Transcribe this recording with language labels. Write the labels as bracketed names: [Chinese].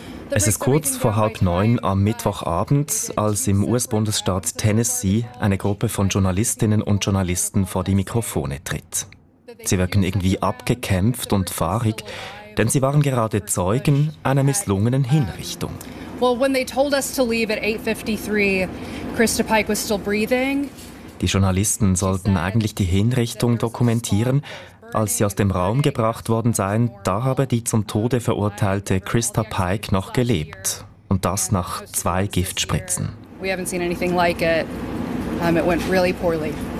[German] Es ist kurz vor 8:30 am Mittwochabend, als im US-Bundesstaat Tennessee eine Gruppe von Journalistinnen und Journalisten vor die Mikrofone tritt. Sie wirken irgendwie abgekämpft und fahrig, denn sie waren gerade Zeugen einer misslungenen Hinrichtung. [English] Well, when they told us to leave at 8:53, Krista Pike was still breathing. [German] Die Journalisten sollten eigentlich die Hinrichtung dokumentieren. Als sie aus dem Raum gebracht worden seien, da habe die zum Tode verurteilte Krista Pike noch gelebt. Und das nach 2 Giftspritzen. [English] We haven't seen anything like it. It went really poorly.